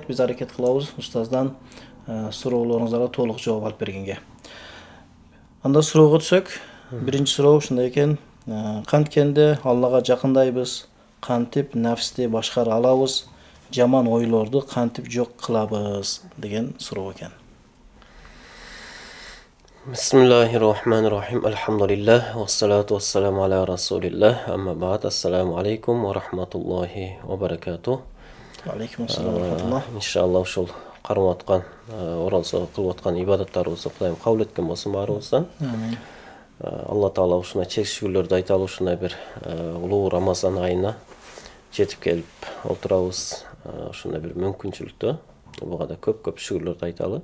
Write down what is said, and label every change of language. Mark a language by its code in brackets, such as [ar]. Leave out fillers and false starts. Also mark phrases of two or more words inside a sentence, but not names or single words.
[ky] Биз аракет кылабыз устаздан суроолоруңуздарга толук жооп алып бергенге. Анда суроого түшсөк, биринчи суроо ушундай экен. Канткенде Аллага жакындайбыз, кантип нафсти башкара алабыз, жаман ойлорду кантип жок кылабыз деген суроо экен. [ar] بسم الله الرحمن الرحيم. الحمد لله. والصلاة والسلام على رسول الله. أما بعد. السلام عليكم ورحمة الله وبركاته. عليكم السلام ورحمة الله. [ky] Иншалла ушул кармап аткан, оралса кылып аткан ибадаттарыбызды Кудайым кабыл эткен болсун баарыбыздан. Амин. Алла Таала ушундай чек шүгүрлөрдү айталы ушундай бир улуу Рамазан айына жетип келип отурабыз. Ушундай бир мүмкүнчүлүктө буга да көп шүгүрлөрдү айталы.